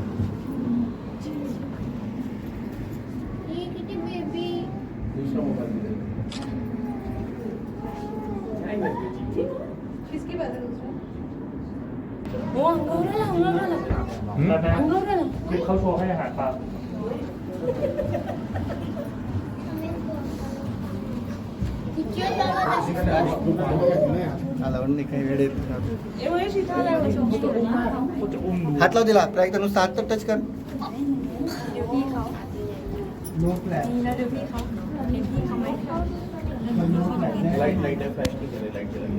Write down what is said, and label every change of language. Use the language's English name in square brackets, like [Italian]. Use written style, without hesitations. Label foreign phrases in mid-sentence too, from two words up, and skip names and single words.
[Marathi] किती बेबी हो अंगावर आला, अंगावर आला. अंगावर आला. [Thai] เขาโชว์ให้อาหารปลา [Marathi] आला नाही काही वेळ येत. ए महेश इथं आलाय बघ. हात लाव दिला. एकदा नुसतं हात तर टच कर. लाईट लाईट फ्लॅश केले लाईट